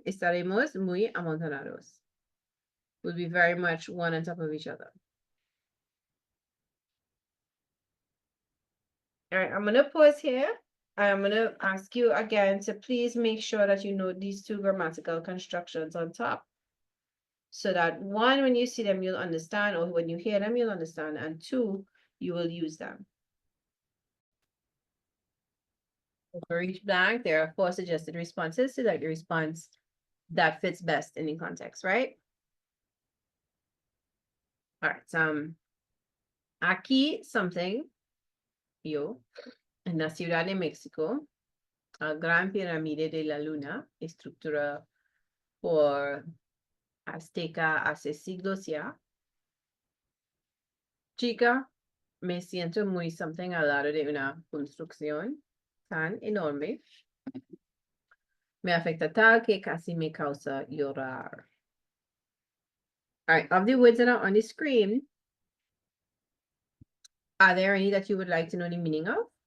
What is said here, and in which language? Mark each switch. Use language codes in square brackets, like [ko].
[es] Estaremos muy amontonados. [en] We'll be very much one on top of each other. All right, I'm gonna pause here. I'm gonna ask you again to please make sure that you note these two grammatical constructions on top. So that one, when you see them, you'll understand, or when you hear them, you'll understand, and two, you will use them. For each blank, there are 4 suggested responses. Select the response that fits best in the context, right? All right. [es] Aquí [en] something, [es] yo, en la Ciudad de México, la Gran Pirámide de la Luna, estructura por Azteca hace siglos ya. Chica, me siento muy [en] something [es] al lado de una construcción tan enorme. Me afecta tal que casi me causa llorar. [en] All right, of the words that are on the screen, are there any that you would like to know the meaning of?